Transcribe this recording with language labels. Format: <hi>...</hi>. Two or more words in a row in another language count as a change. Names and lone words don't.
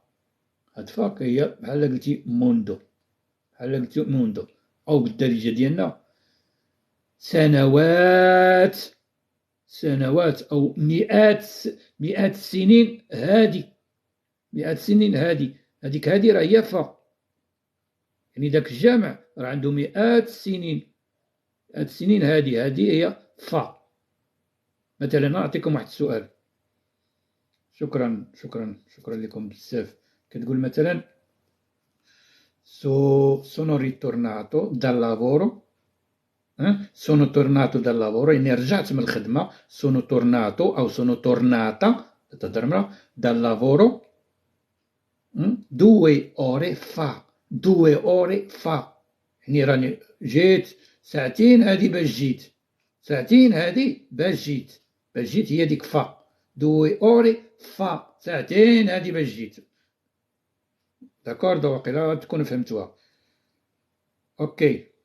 <ar>هاد فا هي بحال قلتي موندو، بحال قلتي موندو، أو بالدارجة ديالنا سنوات، سنوات أو مئات السنين هادي، مئات السنين هادي، هاديك هادي راه هي فا، يعني داك الجامع راه عنده مئات السنين، مئات السنين هادي هي فا. مثلا نعطيكم واحد السؤال. شكرا لكم بزاف. كتقول مثلا</ar> <it>sono ritornato dal lavoro. sono tornato dal lavoro</it> <ar>يعني رجعت من الخدمة.</ar> <it>sono tornato أو sono tornata تهضر dal lavoro 2 ore fa. 2 ore fa</it> <ar>يعني راني جيت ساعتين هادي باش جيت، ساعتين هادي باش جيت، باش جيت هي ديك فا.</ar> <it>2 ore fa</it> <ar>ساعتين هادي باش جيت. داكورد واقيلا تكونوا فهمتوها. اوكي.</ar>